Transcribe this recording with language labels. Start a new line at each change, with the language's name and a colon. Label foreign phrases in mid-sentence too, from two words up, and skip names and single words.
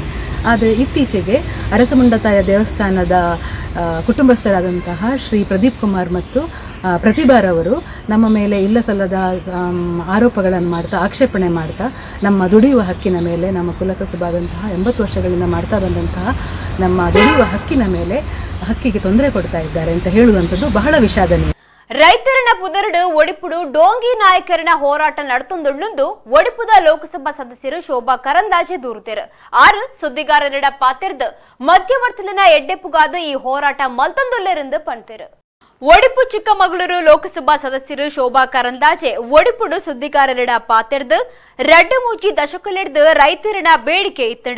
Kannada: ಆದರೆ ಇತ್ತೀಚೆಗೆ ಅರಸಮುಂಡತಾಯ ದೇವಸ್ಥಾನದ ಕುಟುಂಬಸ್ಥರಾದಂತಹ ಶ್ರೀ ಪ್ರದೀಪ್ ಕುಮಾರ್ ಮತ್ತು ಪ್ರತಿಭಾರವರು ನಮ್ಮ ಮೇಲೆ ಇಲ್ಲಸಲ್ಲದ ಆರೋಪಗಳನ್ನು ಮಾಡ್ತಾ ಆಕ್ಷೇಪಣೆ ಮಾಡ್ತಾ ನಮ್ಮ ದುಡಿಯುವ ಹಕ್ಕಿನ ಮೇಲೆ, ನಮ್ಮ ಕುಲಕಸುಬಾದಂತಹ 80 ವರ್ಷಗಳಿಂದ ಮಾಡ್ತಾ ಬಂದಂತಹ ನಮ್ಮ ದುಡಿಯುವ ಹಕ್ಕಿನ ಮೇಲೆ ಹಕ್ಕಿಗೆ ತೊಂದರೆ ಕೊಡ್ತಾ ಇದ್ದಾರೆ ಅಂತ ಹೇಳುವಂಥದ್ದು ಬಹಳ ವಿಷಾದನೀಯ.
Tulu: ರೈತರನ ಪುದರಡು ಒಡಿಪುಡು ಡೋಂಗಿ ನಾಯಕರನ ಹೋರಾಟ ನಡೆತೊಂದುಂಡು ಒಡಿಪುದ ಲೋಕಸಭಾ ಸದಸ್ಯರು ಶೋಭಾ ಕರಂದಾಜೆ ದೂರುತ್ತೇರು. 6 ಸುದ್ದಿಗಾರರಿಡ ಪಾತೆರ್ದು ಮಧ್ಯವರ್ತಿಲಿನ ಎಡ್ಡೆಪ್ಪುಗಾದ ಈ ಹೋರಾಟ ಮಲ್ತೊಂದುಲ್ಲೆರೆಂದು ಪಣ್ತೇರು. ಒಡಿಪು ಚಿಕ್ಕಮಗಳೂರು ಲೋಕಸಭಾ ಸದಸ್ಯರು ಶೋಭಾ ಕರಂದಾಜೆ ಒಡಿಪುಡು ಸುದ್ದಿಗಾರರಿಡ ಪಾತೆರ್ದು ರಡ್ಡು ಮೂಜಿ ದಶಕಲೆಡ್ದು ರೈತರಿನ ಬೇಡಿಕೆ ಇತ್ತಡು.